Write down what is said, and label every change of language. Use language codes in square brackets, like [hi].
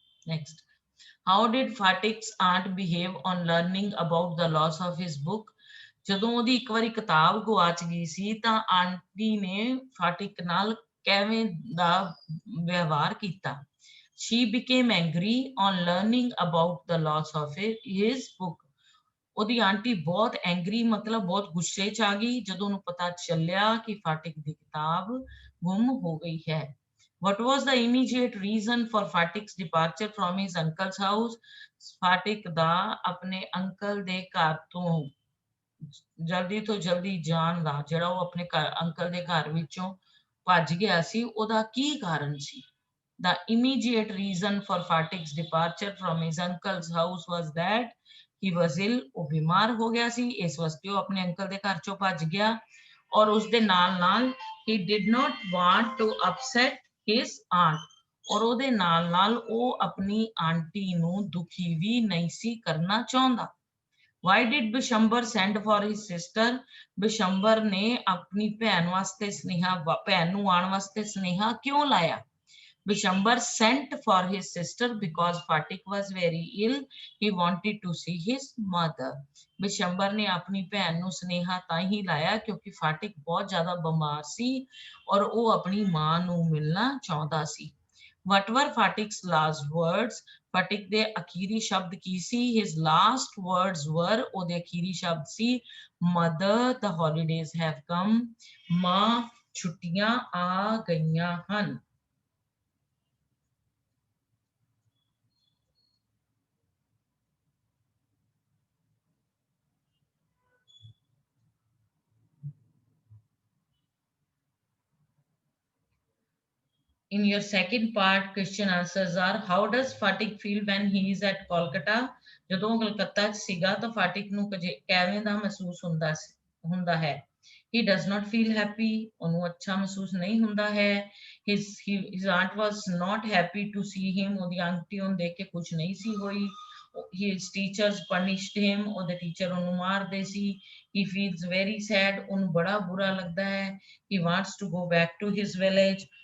[en] Next, how did Fatik's aunt behave on learning about the loss of his book? [pa] ਜਦੋਂ ਉਹਦੀ ਇੱਕ ਵਾਰੀ ਕਿਤਾਬ ਗਵਾਚ ਗਈ ਸੀ ਤਾਂ ਆਂਟੀ ਨੇ ਫਾਟਿਕ ਨਾਲ ਕਿਵੇਂ ਦਾ ਵਿਵਹਾਰ ਕੀਤਾ? [en] She became angry on learning about the loss of his book. [pa] ਉਹਦੀ ਆਂਟੀ ਬਹੁਤ ਐਂਗਰੀ ਮਤਲਬ ਬਹੁਤ ਗੁੱਸੇ ਚ ਆ ਗਈ ਜਦੋਂ ਉਹਨੂੰ ਪਤਾ ਚੱਲਿਆ ਕਿ ਫਾਟਿਕ ਦੀ ਕਿਤਾਬ ਗੁੰਮ ਹੋ ਗਈ ਹੈ। [en] What was the immediate reason for Fatik's departure from his uncle's house? [pa] Fatik ਦਾ ਆਪਣੇ ਅੰਕਲ ਦੇ ਘਰ ਤੋਂ ਜਲਦੀ ਤੋਂ ਜਲਦੀ ਜਾਣ ਦਾ, ਜਿਹੜਾ ਉਹ ਆਪਣੇ ਅੰਕਲ ਦੇ ਘਰ ਵਿੱਚੋਂ ਭੱਜ ਗਿਆ ਸੀ, ਉਹਦਾ ਕੀ ਕਾਰਨ ਸੀ? [en] The immediate reason for Fatik's departure from his uncle's house was that he was ill. [pa] ਉਹ ਬਿਮਾਰ ਹੋ ਗਿਆ ਸੀ, ਇਸ ਵਾਸਤੇ ਉਹ ਆਪਣੇ ਅੰਕਲ ਦੇ ਘਰ ਚੋਂ ਭੱਜ ਗਿਆ ਔਰ ਉਸਦੇ ਨਾਲ [en] he did not want to upset his aunt. [pa] ਔਰ ਉਹਦੇ ਨਾਲ ਉਹ ਆਪਣੀ ਆਂਟੀ ਨੂੰ ਦੁਖੀ ਵੀ ਨਹੀਂ ਸੀ ਕਰਨਾ ਚਾਹੁੰਦਾ। [en] Why did Bishambar send for his sister? [pa] Bishambar ਨੇ ਆਪਣੀ ਭੈਣ ਵਾਸਤੇ ਸੁਨੇਹਾ, ਭੈਣ ਨੂੰ ਆਉਣ ਵਾਸਤੇ ਸੁਨੇਹਾ ਕਿਉਂ ਲਾਇਆ? [en] Bishambar sent for his sister because Fatik was very ill. He wanted to see his mother. [pa] Bishambar ਨੇ ਆਪਣੀ ਭੈਣ ਨੂੰ ਸੁਨੇਹਾ ਤਾਂ ਹੀ ਲਾਇਆ ਕਿਉਂਕਿ ਫਾਟਿਕ ਬਹੁਤ ਜ਼ਿਆਦਾ ਬਿਮਾਰ ਸੀ ਔਰ ਉਹ ਆਪਣੀ ਮਾਂ ਨੂੰ ਮਿਲਣਾ ਚਾਹੁੰਦਾ ਸੀ। [en] What were Fatik's last words? [pa] Fatik ਦੇ ਅਖੀਰੀ ਸ਼ਬਦ ਕੀ ਸੀ? [en] His last words were, [pa] ਉਹਦੇ ਅਖੀਰੀ ਸ਼ਬਦ ਸੀ, [en] Mother, the holidays have come. [pa] ਮਾਂ, ਛੁੱਟੀਆਂ ਆ ਗਈਆਂ ਹਨ। [en] In your second part, question answers are, how does Fatik feel when he is at Kolkata? [pa] ਜਦੋਂ ਕਲਕੱਤਾ ਚ ਸੀਗਾ ਤਾਂ ਫਾਟਿਕ ਨੂੰ ਕਿਵੇਂ ਦਾ ਮਹਿਸੂਸ ਹੁੰਦਾ ਹੈ? [en] He does not feel happy. [pa] ਉਹਨੂੰ ਅੱਛਾ ਮਹਿਸੂਸ ਨਹੀਂ ਹੁੰਦਾ ਹੈ। [en] His aunt was not happy to see him. [pa] ਉਹਦੀ ਆਂਟੀ ਉਹਨੂੰ ਦੇਖ ਕੇ ਖੁਸ਼ ਨਹੀਂ ਸੀ ਹੋਈ। [en] His teachers punished him. [pa] ਉਹਦੇ ਟੀਚਰ ਉਹਨੂੰ ਮਾਰਦੇ ਸੀ। [en] He feels very sad. [pa] ਉਹਨੂੰ ਬੜਾ ਬੁਰਾ ਲੱਗਦਾ ਹੈ। [en] He wants to go back to his village.